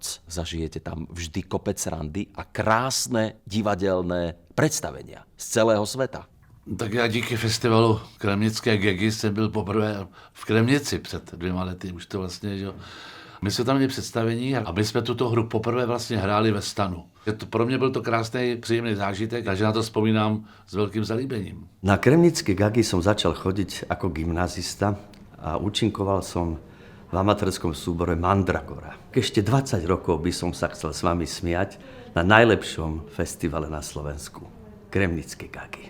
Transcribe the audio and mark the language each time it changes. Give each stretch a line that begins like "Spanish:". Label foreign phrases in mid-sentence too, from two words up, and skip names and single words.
Slovak: Zažijete tam vždy kopec randy a krásne divadelné predstavenia z celého sveta.
Czech: Tak já díky festivalu Kremnické gegy jsem byl poprvé v Kremnici před 2 lety, už to vlastně, že my jsme tam měli představení a my jsme tuto hru poprvé vlastně hráli ve stanu. Pro mě byl to krásný, příjemný zážitek, takže na to vzpomínám s veľkým zalíbením.
Slovak: Na Kremnické gagy som začal chodiť ako gymnazista a účinkoval som v amatérskom súbore Mandragora. Ešte 20 rokov by som sa chcel s vami smiať na najlepšom festivale na Slovensku. Kremnické gagy.